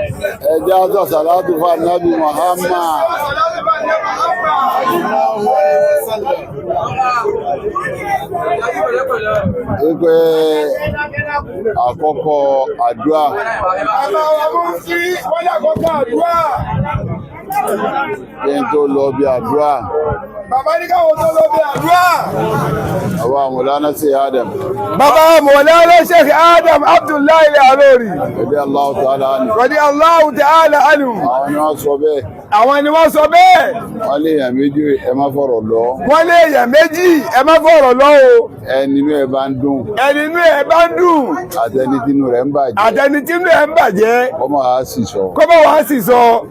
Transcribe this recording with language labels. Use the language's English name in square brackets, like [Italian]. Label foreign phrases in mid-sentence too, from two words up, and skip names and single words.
[Yoruba] ẹjá salatu fa nabi Muhammad ipe àkọ́kọ́ àdúà kí n tó lọ bí àdúà bàbá ní káwọn tó lọ bí àdúà àwa Mawlana Sheikh Adam bàbá Mawlana Sheikh Adam Abdullahi Al-Alori [Arabic] رضي الله تعالى عنه رضي الله تعالى عنه [Yoruba] àwọn ni wọ́n sọ bẹ́ẹ̀ àwọn ni wọ́n sọ bẹ́ẹ̀ wọ́n lé èèyàn méjì ẹ má fọ̀rọ̀ lọ wọ́n lé èèyàn méjì ẹ má fọ̀rọ̀ lọ o ẹni inú ẹ bá ń dùn ẹni inú ẹ bá ń dùn àtẹni tínú rẹ̀ ń bàjẹ́ àtẹni tínú ẹ ń bàjẹ́ ọmọ àá sì sọ kọ́mọ wàá sì sọ